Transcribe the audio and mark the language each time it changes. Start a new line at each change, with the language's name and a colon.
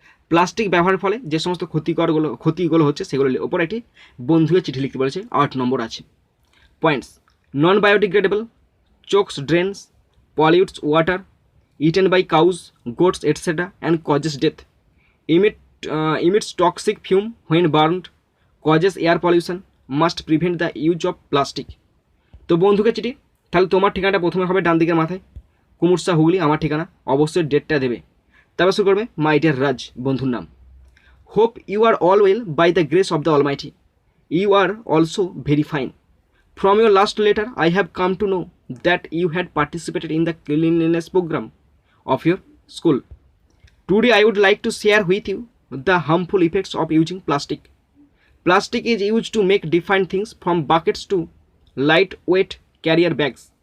Bangla: Plastic ব্যবহারের ফলে যে সমস্ত ক্ষতিগুলো হচ্ছে সেগুলোর ওপর একটি বন্ধুকে চিঠি লিখতে বলেছে। 8 নম্বর আছে।
English: Points, non biodegradable, chokes drains, pollutes water, eaten by cows, goats etcetera and causes death, emit emits toxic fume when burned, causes air pollution, must prevent the use of plastic.
Bangla: তো বন্ধুকে চিঠি, তাহলে তোমার ঠিকানাটা প্রথমে হবে ডান দিকের মাথায়, কুমুরসা হুগলি আমার ঠিকানা, অবশ্যই ডেটটা দেবে। তারপর শুরু করবে
English: my dear Raj,
Bangla: বন্ধুর নাম।
English: Hope you are all well by the grace of the almighty, you are also very fine. From your last letter, I have come to know that you had participated in the cleanliness program of your school. Today, I would like to share with you the harmful effects of using plastic. Plastic is used to make different things from buckets to lightweight carrier bags.